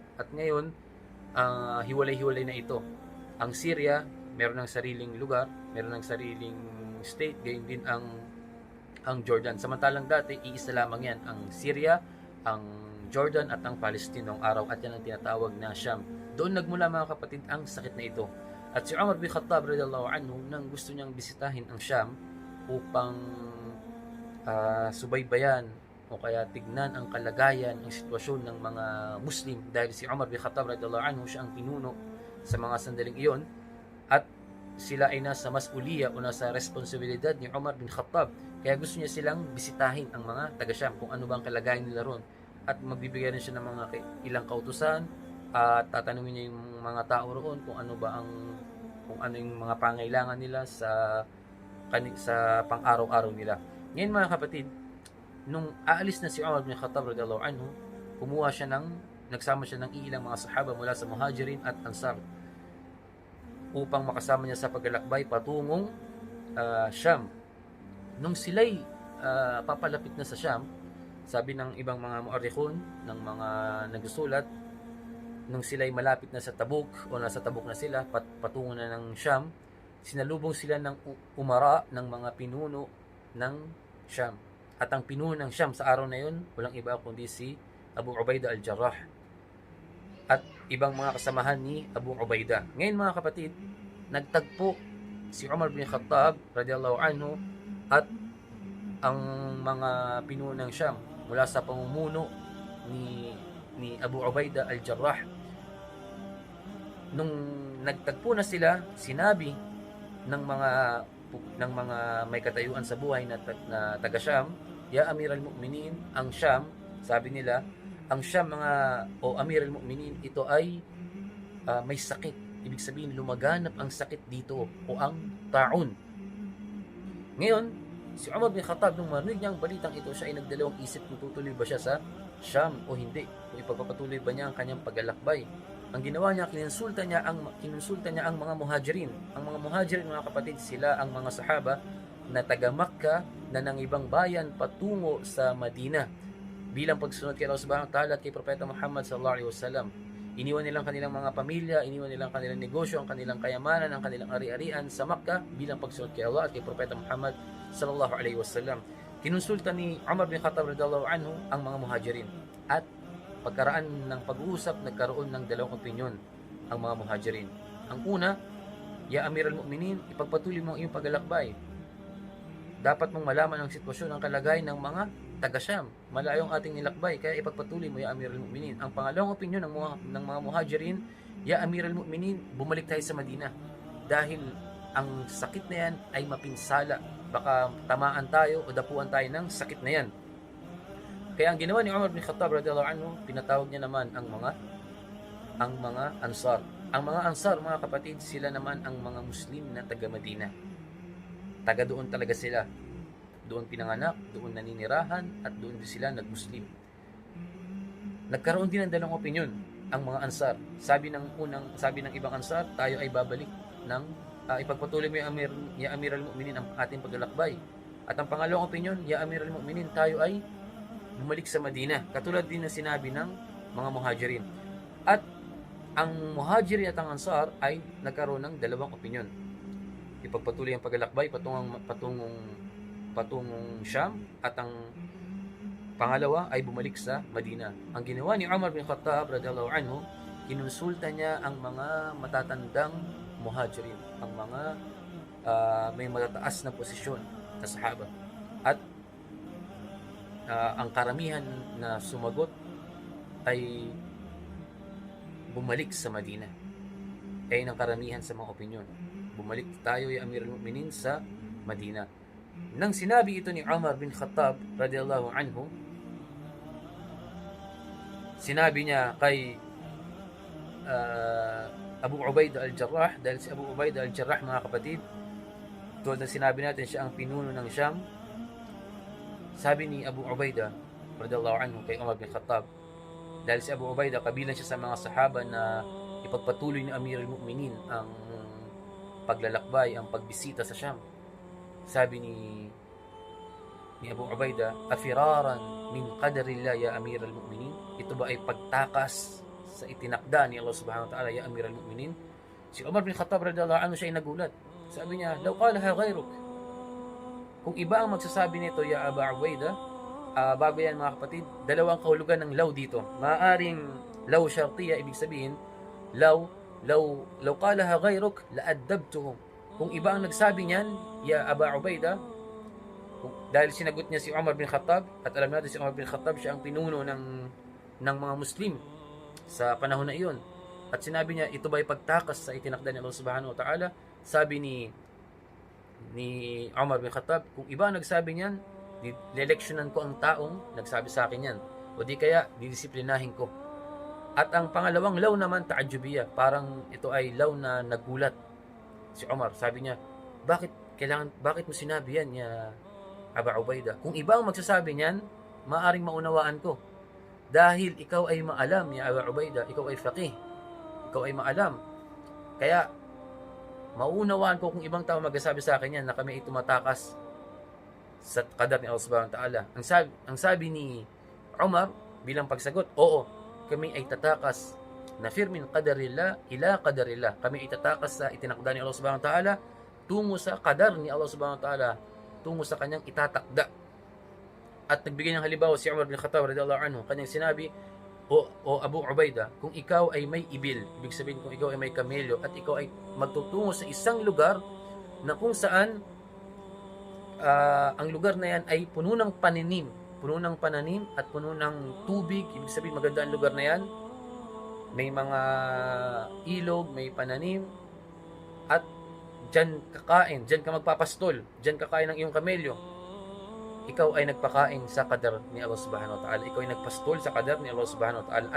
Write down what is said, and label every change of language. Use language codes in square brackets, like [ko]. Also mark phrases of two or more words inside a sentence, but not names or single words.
[tl] At ngayon, hiwalay-hiwalay na ito. Ang Syria, meron ng sariling lugar, meron ng sariling state, gayon din ang Jordan. Samantalang dati, iisa lamang yan. Ang Syria, ang Jordan at ang Palestine noong araw. At yan ang tinatawag na Sham. Doon nagmula, mga kapatid, ang sakit na ito. At si Umar bin Khattab [ar] رضي الله عنه, [tl] nang gusto niyang bisitahin ang Sham upang subaybayan o kaya tignan ang kalagayan, ang sitwasyon ng mga Muslim, dahil si Umar bin Khattab [ar] رضي الله عنه [tl] siya ang pinuno sa mga sandaling iyon at sila ay nasa masuliya o nasa responsibilidad ni Umar bin Khattab. Kaya gusto niya silang bisitahin ang mga taga-Sham kung ano ba ang kalagayan nila ron, at magbibigay rin siya ng mga ilang kautusan at tatanungin niya yung mga tao roon kung ano yung mga pangailangan nila sa pang-araw-araw nila. Ngayon, mga kapatid, nung aalis na si Umar bin Khattab [ar] رضي الله عنه, [tl] kumuha siya ng nagsama siya ng ilang mga sahaba mula sa Muhajirin at Ansar upang makasama niya sa paglalakbay patungong Sham. Nung sila'y papalapit na sa Sham, sabi ng ibang mga mu'arrikhun, ng mga nagsusulat, nung sila'y malapit na sa Tabuk o nasa Tabuk na sila, patungo na ng Sham, sinalubong sila ng umara ng mga pinuno ng Sham. At ang pinuno ng Sham sa araw na yun, walang iba kundi si Abu Ubaidah al-Jarrah at ibang mga kasamahan ni Abu Ubaidah. Ngayon mga kapatid, nagtagpo si Umar bin Khattab [ar] رضي الله عنه [tl] at ang mga pinuno ng Sham mula sa pamumuno ni Abu Ubaidah al-Jarrah. Nung nagtagpo na sila, sinabi ng mga may katayuan sa buhay na taga Sham, [ar] يا أمير المؤمنين, [tl] ang Sham, sabi nila, ang Sham o [ar] أمير المؤمنين, [tl] ito ay may sakit. Ibig sabihin, lumaganap ang sakit dito o ang taun. Ngayon, si Umar bin Khattab, nung marinig niya ang balitang ito, siya ay nagdalawang isip kung tutuloy ba siya sa Sham o hindi. Kung ipagpapatuloy ba niya ang kanyang paglalakbay. Ang ginawa niya, kinonsulta niya ang mga muhajirin. Ang mga muhajirin, mga kapatid, sila ang mga sahaba na taga Makkah na ng ibang bayan patungo sa Madina bilang pagsunod kay Allah [ar] سبحانه وتعالى [tl] at kay Propeta Muhammad [ar] صلى الله عليه وسلم. [tl] Iniwan nilang kanilang mga pamilya, iniwan nilang kanilang negosyo, ang kanilang kayamanan, ang kanilang ari-arian sa Makkah bilang pagsunod kay Allah at kay Propeta Muhammad [ar] صلى الله عليه وسلم. [tl] Kinonsulta ni Umar bin Khattab [ar] رضي الله عنه [tl] ang mga muhajirin at pagkaraan ng pag-uusap, nagkaroon ng dalawang opinyon ang mga muhajirin. Ang una, [ar] يا أمير المؤمنين, [tl] ipagpatuloy mo ang iyong paglalakbay. Dapat mong malaman ang sitwasyon, ang kalagayan ng mga taga-Sham. Malayo ang ating nilakbay, kaya ipagpatuloy mo, [ar] يا أمير المؤمنين. [tl] Ang pangalawang opinyon ng mga muhajirin, [ar] يا أمير المؤمنين, [tl] bumalik tayo sa Madina. Dahil ang sakit na yan ay mapinsala. Baka tamaan tayo o dapuan tayo ng sakit na yan. Kaya ang ginawa ni Umar bin Khattab [ar] رضي الله عنه, [tl] pinatawag niya naman ang mga Ansar. Ang mga Ansar, mga kapatid, sila naman ang mga Muslim na taga Madina. Taga doon talaga sila. Doon pinanganak, doon naninirahan, at doon din sila nag-Muslim. Nagkaroon din ng dalawang opinyon ang mga Ansar. Sabi ng ibang Ansar, tayo ay babalik ng ipagpatuloy mo [ar] يا أمير المؤمنين [tl] ang ating paglalakbay. At ang pangalawang opinyon, [ar] يا أمير المؤمنين, [tl] tayo ay bumalik sa Madina. Katulad din ng sinabi ng mga muhajirin. At ang muhajirin at ang Ansar ay nagkaroon ng dalawang opinyon. Ipagpatuloy ang paglalakbay patungong Sham at ang pangalawa ay bumalik sa Madina. Ang ginawa ni Umar bin Khattab [ar] رضي الله عنه, [tl] kinonsulta niya ang mga matatandang muhajirin, ang mga may matataas na posisyon na sahaba. At ang karamihan na sumagot ay bumalik sa Madina. Kaya ng karamihan sa mga opinyon, bumalik tayo, [ar] يا أمير المؤمنين, [tl] sa Madina. Nang sinabi ito ni Umar bin Khattab [ar] رضي الله عنه, [tl] sinabi niya kay Abu Ubaidah al-Jarrah, dahil si Abu Ubaidah al-Jarrah, mga kapatid, tulad ng sinabi natin, siya ang pinuno ng Sham. Sabi ni Abu Ubaidah [ar] رضي الله عنه [tl] kay Umar bin Khattab, dahil si Abu Ubaidah kabilang siya sa mga sahaba na ipagpatuloy ni [ar] أمير المؤمنين [tl] ang paglalakbay, ang pagbisita sa Sham. Sabi ni Abu Ubaidah, [ar] أفرارًا من قدر الله يا أمير المؤمنين, [tl] ito ba ay pagtakas sa itinakda ni Allah [ar] سبحانه وتعالى, يا أمير المؤمنين? [tl] Si Umar bin Khattab [ar] رضي الله عنه, [tl] siya ay nagulat. Sabi niya, [ar] لو قالها غيرك, [tl] kung iba ang magsasabi nito, ya Abu Ubaidah, bago yan mga kapatid, dalawang kahulugan ng law dito. Maaring [ar] لو شرطية, [tl] ibig sabihin, [ar] لو قالها غيرك لأدبتهم. [tl] Kung iba ang nagsabi niyan, ya Abu Ubaidah, dahil sinagot niya si Umar bin Khattab, at alam natin si Umar bin Khattab, siya ang pinuno ng mga Muslim sa panahon na iyon. At sinabi niya, ito ba'y pagtakas sa itinakda ni Allah [ar] سبحانه وتعالى? [tl] Sabi ni Umar bin Khattab, kung iba nagsabi niyan, leleksyonan ko ang taong nagsabi sa akin yan, o di kaya didisiplinahin ko. At ang pangalawang law naman, ta'ajubiyya, parang ito ay law na nagulat si Umar. Sabi niya, bakit mo sinabi yan, ya Abu Ubaidah? Kung iba ang magsasabi niyan, maaring maunawaan ko. dahil ikaw ay maalam, ya Abu Ubaidah, ikaw ay faqih, ikaw ay maalam. Kaya maunawaan ko kung ibang tao magsasabi sa akin yan na kami ay tumatakas sa qadar ni Allah [ar] سبحانه وتعالى. [tl] Ang sabi ni Umar bilang pagsagot, oo, kami ay tatakas na [ar] من قدر الله إلى قدر الله. [tl] Kami ay tatakas sa itinakda ni Allah [ar] سبحانه وتعالى [tl] tungo sa qadar ni Allah [ar] سبحانه وتعالى, [tl] tungo sa kanyang itatakda. At nagbigay ng halimbawa si Umar bin Khattab [ar] رضي الله عنه, [tl] kanyang sinabi, o Abu Ubaidah, kung ikaw ay may ibil, ibig sabihin kung ikaw ay may kamelyo at ikaw ay magtutungo sa isang lugar na kung saan ang lugar na yan ay puno ng pananim at puno ng tubig, ibig sabihin maganda ang lugar na yan, may mga ilog, may pananim, at dyan kakain, dyan ka magpapastol, dyan kakain ng iyong kamelyo, ikaw ay nagpakain sa qadar ni Allah [ar] سبحانه وتعالى, [tl] ikaw ay nagpastol sa qadar ni Allah [ar] سبحانه وتعالى.